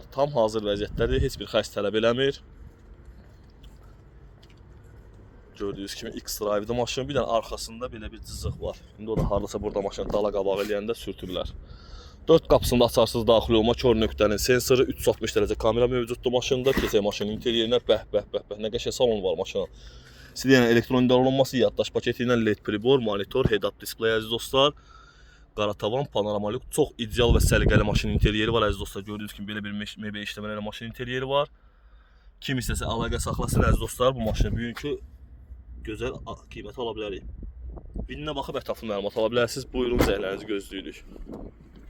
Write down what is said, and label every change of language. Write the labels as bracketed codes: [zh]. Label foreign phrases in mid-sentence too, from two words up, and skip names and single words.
[az] Tam hazır vəziyyətdədir, heç bir xərc tələb eləmir. Gördüyünüz kimi X-Drive'da maşın, bir dənə arxasında belə bir cızıq var. İndi o da hardasa burada maşını dala qabağı eləyəndə sürtürlər. 4 qapısında açarsız daxil olma kör nöqtənin sensoru, 360 dərəcə kamera mövcuddur maşında. Keçək maşının interyerinə, bəh, nə qəşəng salon var maşının. Sizdə elektron idarəolunması, yaddaş paketi ilə LED pribor, monitor, [en] head-up display [az] əziz dostlar. Qara tavan, panoramalik, çox ideal və səliqəli maşının interyeri var əziz dostlar. Gördüyünüz kimi belə bir mebel işləməli maşının interyeri var. Kim istəsə əlaqə saxlasın əziz dostlar, bu maşını bugünkü gözəl qiymət ala bilərik. Birinə baxıb ətraflı məlumat ala bilərsiniz. Buyurun, zəhlərinizi gözləyirik.